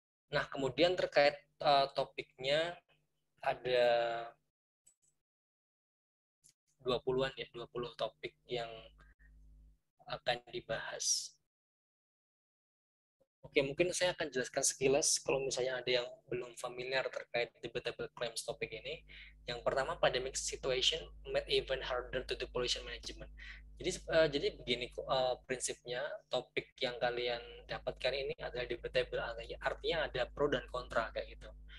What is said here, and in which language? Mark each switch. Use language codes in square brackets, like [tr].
[id] Nah, kemudian terkait topiknya ada 20-an ya, 20 topik yang akan dibahas. Oke, mungkin saya akan jelaskan sekilas kalau misalnya ada yang belum familiar terkait debatable claims topik ini. Yang pertama, [en] pandemic situation made even harder to do pollution management. [id] Jadi begini prinsipnya, topik yang kalian dapatkan ini adalah debatable, artinya ada pro dan kontra kayak gitu.